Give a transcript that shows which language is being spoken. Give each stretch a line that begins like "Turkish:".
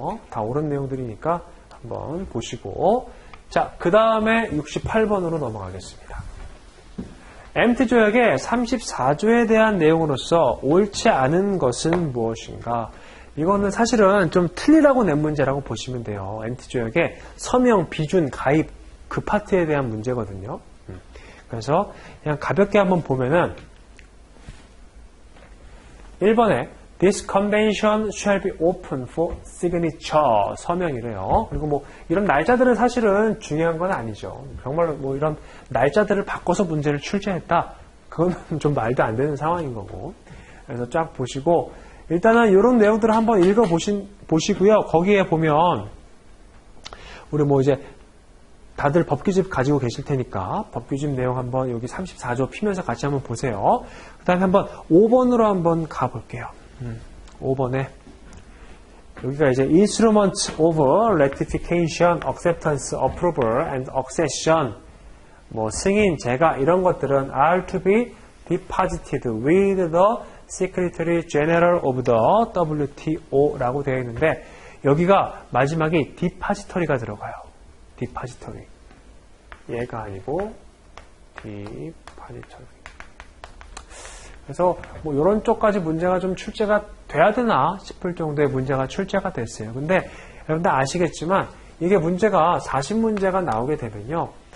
Korean: 다 옳은 내용들이니까 한번 보시고. 자, 그 다음에 68번으로 넘어가겠습니다. MT 조약의 34조에 대한 내용으로서 옳지 않은 것은 무엇인가? 이거는 사실은 좀 틀리라고 낸 문제라고 보시면 돼요. MT 조약의 서명, 비준, 가입 그 파트에 대한 문제거든요. 그래서 그냥 가볍게 한번 보면은 1번에
English: This convention shall be open for signature.
Korean: 서명이래요. 그리고 뭐 이런 날짜들은 사실은 중요한 건 아니죠. 정말로 뭐 이런 날짜들을 바꿔서 문제를 출제했다. 그건 좀 말도 안 되는 상황인 거고. 그래서 쫙 보시고 일단은 이런 내용들을 한번 보시고요. 거기에 보면 우리 뭐 이제 다들 법규집 가지고 계실 테니까 법규집 내용 한번 여기 34조 피면서 같이 한번 보세요. 그 다음에 한번 5번으로 한번 가볼게요. 5번에 여기가 이제
English: Instruments of Ratification, Acceptance, Approval and Accession
Korean: 뭐 승인, 재가 이런 것들은
English: are to be deposited with the Secretary General of the WTO라고
Korean: 되어 있는데 여기가 마지막에
English: depository
Korean: 가 들어가요.
English: depository.
Korean: 얘가 아니고 depository. 그래서 뭐 이런 쪽까지 문제가 좀 출제가 돼야 되나 싶을 정도의 문제가 출제가 됐어요. 근데 여러분들 아시겠지만 이게 문제가 40문제가 나오게 되면요.